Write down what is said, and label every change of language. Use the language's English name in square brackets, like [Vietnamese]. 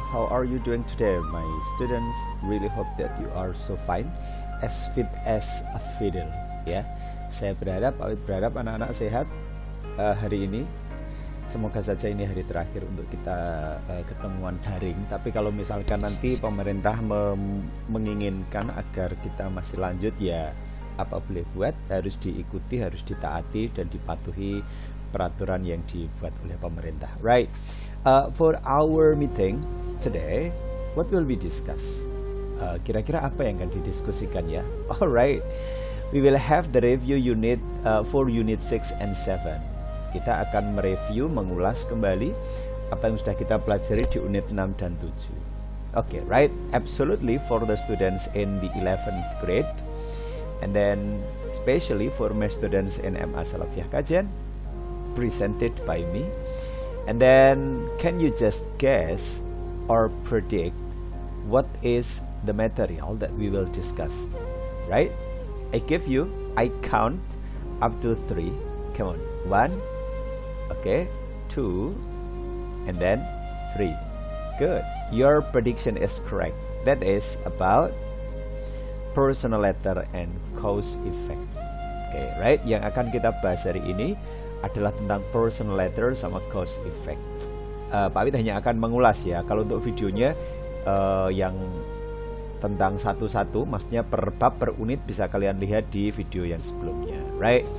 [English] How are you doing today, my students? Really hope that you are so fine, as fit as a fiddle. [Indonesian] Ya, saya berharap anak-anak sehat hari ini. Semoga saja ini hari terakhir untuk kita ketemuan daring. Tapi kalau misalkan nanti pemerintah menginginkan agar kita masih lanjut, ya apa boleh buat, harus diikuti, harus ditaati dan dipatuhi peraturan yang dibuat oleh pemerintah. [English] Right. For our meeting today, what will we discuss? [Indonesian] Kira-kira apa yang akan didiskusikan ya? [English] Alright, we will have the review unit for unit 6 and 7. [Indonesian] Kita akan mereview, mengulas kembali apa yang sudah kita pelajari di unit 6 dan 7. [English] Okay, right? Absolutely for the students in the 11th grade, and then especially for my students in MA Salafiyah Kajian, presented by me. And then can you just guess or predict what is the material that we will discuss? Right? I count up to 3. Come on. 1, okay, 2, and then 3. Good. Your prediction is correct. That is about personal letter and cause effect. Okay, right? [Indonesian] Yang akan kita bahas hari ini adalah tentang personal letter sama cause effect. Pak Wid hanya akan mengulas ya. Kalau untuk videonya yang tentang satu-satu, maksudnya per bab, per unit, bisa kalian lihat di video yang sebelumnya. [English] Right?